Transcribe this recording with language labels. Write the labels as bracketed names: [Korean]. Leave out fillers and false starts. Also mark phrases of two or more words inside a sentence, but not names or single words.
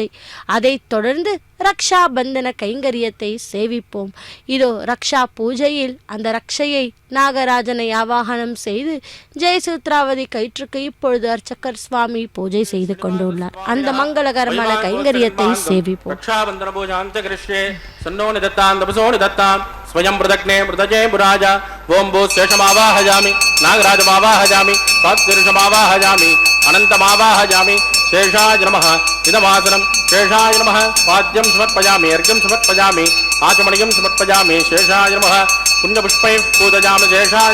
[Tamil] அதைத் தொடர்ந்து ரக்ஷா பந்தன கைங்கரியத்தை சேவிப்போம். இதோ ரக்ஷா பூஜையில் அந்த ரக்ஷையை நாகராஜனை ஆவாகனம் செய்து ஜெயசூத்ராவதி கயிற்றுக்கு இப்பொழுது அர்ச்சகர் சுவாமி பூஜை செய்து கொண்டுள்ளார். அந்த மங்களகரமான கைங்கரியத்தை சேவிப்போம். [Sanskrit] स्वयं मृदग्ने मृदजे मुराज ओं भू शेषमावाहयामि नागराजमावाहयामि सात्विरुषमावाहयामि अनन्तमावाहयामि शेषाय नमः इदमासनं शेषाय नमः पाद्यं समर्पयामि अर्घ्यं समर्पयामि आचमनीयं समर्पयामि शेषाय नमः पुण्यपुष्पैः पूजयामि शेषाय